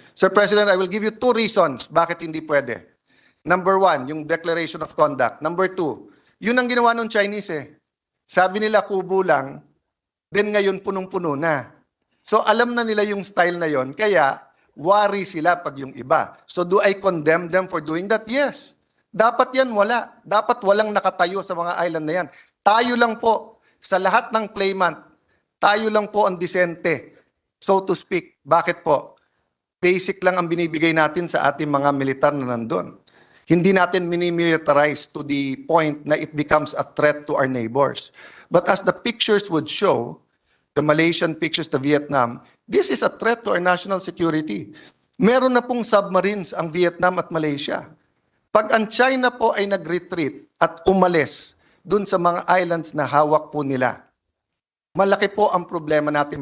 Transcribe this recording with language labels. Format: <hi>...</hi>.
<en>Sir President, I will give you 2 reasons</en> <tl>bakit hindi pwede.</tl> <en>Number 1, yung Declaration of Conduct.</en> <tl>Number 2, yun ang ginawa ng Chinese eh. Sabi nila kubo lang, then ngayon punong-puno na. So alam na nila yung style na yon, kaya worry sila pag yung iba.</tl> <en>So do I condemn them for doing that?</en> <tl>Yes. Dapat yan wala. Dapat walang nakatayo sa mga island na yan. Tayo lang po, sa lahat ng claimant, tayo lang po ang disente, so to speak. Bakit po? Basic lang ang binibigay natin sa ating mga militar na nandun. Hindi natin minimilitarize to the point na</tl> <en>it becomes a threat to our neighbors. But as the pictures would show, the Malaysian pictures, the Vietnam, this is a threat to our national security.</en> <tl>Meron na pong submarines ang Vietnam at Malaysia. Pag ang China po ay nag-retreat at umalis dun sa mga islands na hawak po nila, malaki po ang problema natin.</tl>